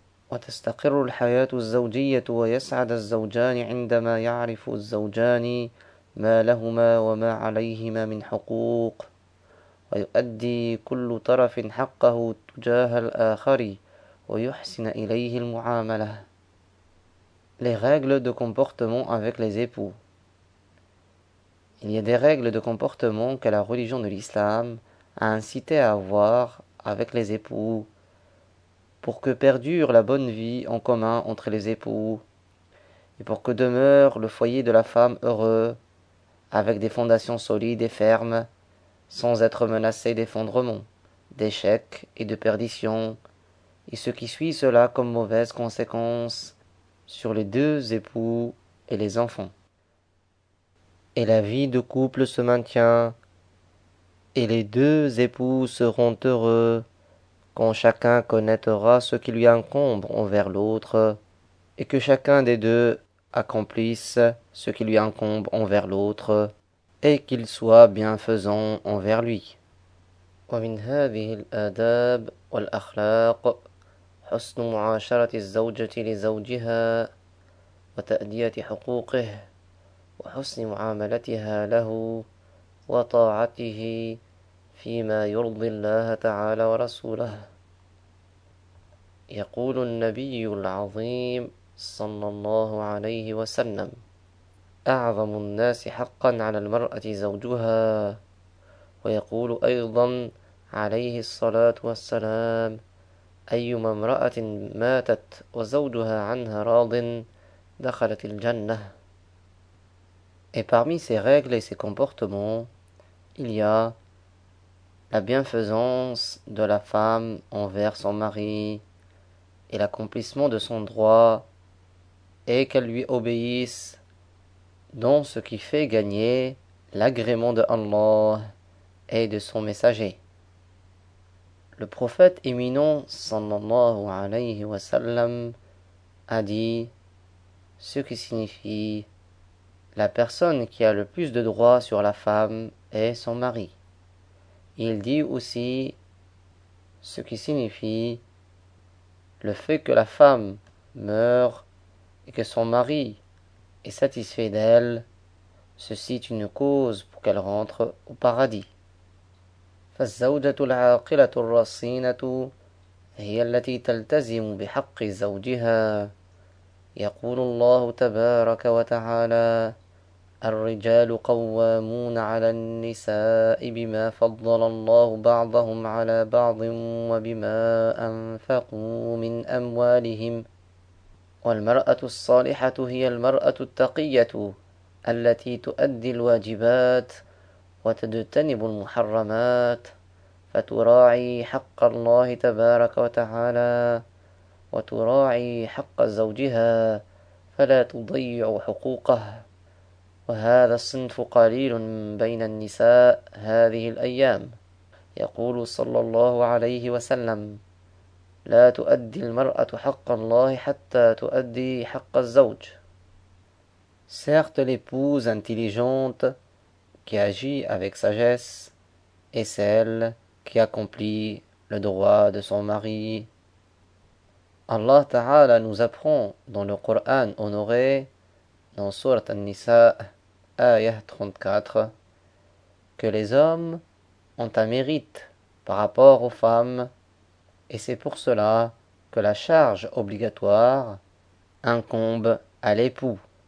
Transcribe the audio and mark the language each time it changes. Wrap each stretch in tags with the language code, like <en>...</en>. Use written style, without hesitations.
<ar>وتستقر الحياة الزوجية ويسعد الزوجان عندما يعرف الزوجان ما لهما وما عليهما من حقوق ويؤدي كل طرف حقه تجاه الآخر ويحسن إليه المعاملة.</ar> <fr>Les règles de comportement avec les époux. Il y a des règles de comportement que la religion de l'islam a incité à avoir avec les époux pour que perdure la bonne vie en commun entre les époux et pour que demeure le foyer de la femme heureux avec des fondations solides et fermes sans être menacé d'effondrement, d'échec et de perdition et ce qui suit cela comme mauvaise conséquence sur les deux époux et les enfants. Et la vie de couple se maintient, et les deux époux seront heureux quand chacun connaîtra ce qui lui incombe envers l'autre, et que chacun des deux accomplisse ce qui lui incombe envers l'autre, et qu'il soit bienfaisant envers lui.</fr> <ar>ومن هذه الآداب والأخلاق حسن معاشرة الزوجة لزوجها وتأدية حقوقه وحسن معاملتها له وطاعته فيما يرضي الله تعالى ورسوله. يقول النبي العظيم صلى الله عليه وسلم: أعظم الناس حقا على المرأة زوجها. ويقول أيضا عليه الصلاة والسلام: أيما امرأة ماتت وزوجها عنها راض دخلت الجنة.</ar> <fr>Et parmi ces règles et ces comportements, il y a la bienfaisance de la femme envers son mari et l'accomplissement de son droit et qu'elle lui obéisse dans ce qui fait gagner l'agrément de Allah et de son messager. Le prophète éminent sallallahu alayhi wa sallam a dit ce qui signifie la personne qui a le plus de droits sur la femme est son mari. Il dit aussi ce qui signifie le fait que la femme meurt et que son mari est satisfait d'elle, ceci est une cause pour qu'elle rentre au paradis.</fr> <ar>فالزوجة العاقلة الرصينة هي التي تلتزم بحق زوجها. يقول الله تبارك وتعالى: الرجال قوامون على النساء بما فضل الله بعضهم على بعض وبما أنفقوا من أموالهم. والمرأة الصالحة هي المرأة التقية التي تؤدي الواجبات وتجتنب المحرمات فتراعي حق الله تبارك وتعالى وتراعي حق زوجها فلا تضيع حقوقه. وهذا الصنف قليل بين النساء هذه الأيام. يقول صلى الله عليه وسلم: لا تؤدي المرأة حق الله حتى تؤدي حق الزوج.</ar> <fr>Certes, l'épouse intelligente qui agit avec sagesse est celle qui accomplit le droit de son mari. Allah Ta'ala nous apprend dans le Coran honoré, dans Surat An-Nisa, ayah 34, que les hommes ont un mérite par rapport aux femmes, et c'est pour cela que la charge obligatoire incombe à l'époux.</fr>